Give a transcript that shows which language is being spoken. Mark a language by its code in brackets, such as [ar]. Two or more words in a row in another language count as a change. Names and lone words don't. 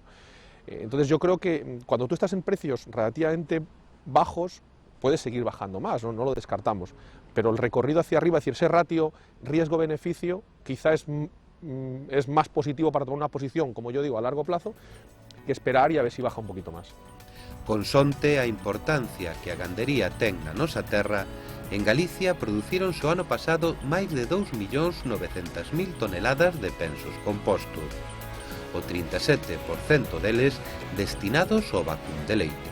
[es] Entonces yo creo que cuando tú estás en precios relativamente bajos, puedes seguir bajando más, no lo descartamos, pero el recorrido hacia arriba, es decir, ese ratio riesgo-beneficio, quizá es más positivo para tomar una posición, como yo digo, a largo plazo, que esperar [gl] e a ver [es] si baja un poquito máis. [gl] Consonte a importancia que a gandería ten na nosa terra, en Galicia producíronse o ano pasado máis de 2.900.000 toneladas de pensos compostos, o 37% deles destinados ao vacún de leite.